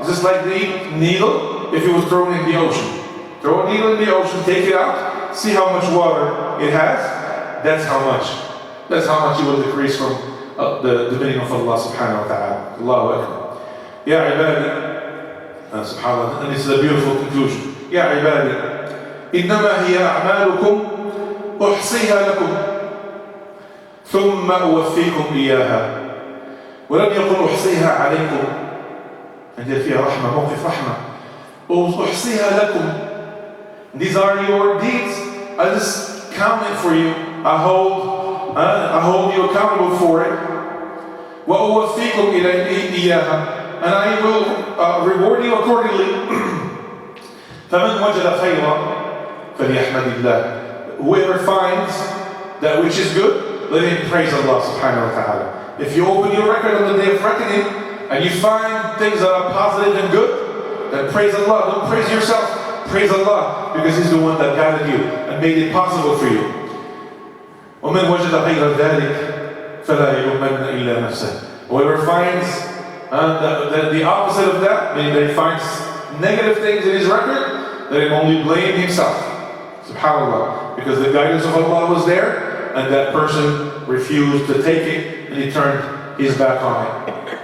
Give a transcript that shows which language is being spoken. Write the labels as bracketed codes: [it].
[en] It's just like the needle if it was thrown in the ocean. Throw a needle in the ocean, take it out, see how much water it has. That's how much it will decrease from the dominion of Allah subhanahu wa ta'ala. Allahu Akbar. Ya ibadi, subhanallah, and this is a beautiful conclusion. [ar] Ya ibadi, إنما هي أعمالكم أحصيها لكم ثم أوفيكم إياها ولم يقل أحصيها عليكم. عندي فيها رحمة, موقف رحمة. أحصيها لكم. [en] These are your deeds. I just count it for you. I hold you accountable for it. [ar] وأوفيكم إياها, [en] and I will reward you accordingly. [ar] فمن وجد خيرا فليحمد الله. [en] Whoever finds that which is good, let him praise Allah subhanahu wa ta'ala. If you open your record on the day of reckoning and you find things that are positive and good, then praise Allah. Don't praise yourself. Praise Allah, because He's the one that guided you and made it possible for you. [ar] ومن وجد غير ذلك فلا يلومن إلا نفسه. [en] Whoever finds the opposite of that, meaning that he finds negative things in his record, let him only blame himself. SubhanAllah. Because the guidance of Allah was there, and that person refused to take it, and he turned his back on it.